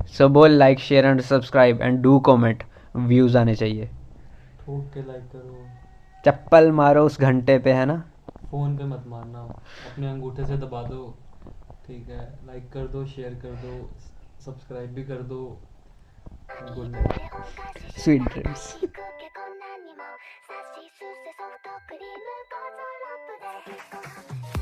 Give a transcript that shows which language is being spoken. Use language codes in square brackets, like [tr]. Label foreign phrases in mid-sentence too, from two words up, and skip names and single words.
[en] So bol like share and subscribe and do comment, [hi] व्यूज़ आने चाहिए। ओके, लाइक करो, चप्पल मारो उस घंटे पे, है ना? फ़ोन पे मत मारना, अपने अंगूठे से दबा दो, ठीक है? लाइक कर दो, शेयर कर दो, सब्सक्राइब भी कर दो। [en] Good night, Sweet dreams. [ja] 低くけこんなにもさしすせソフトクリームゴゾロップで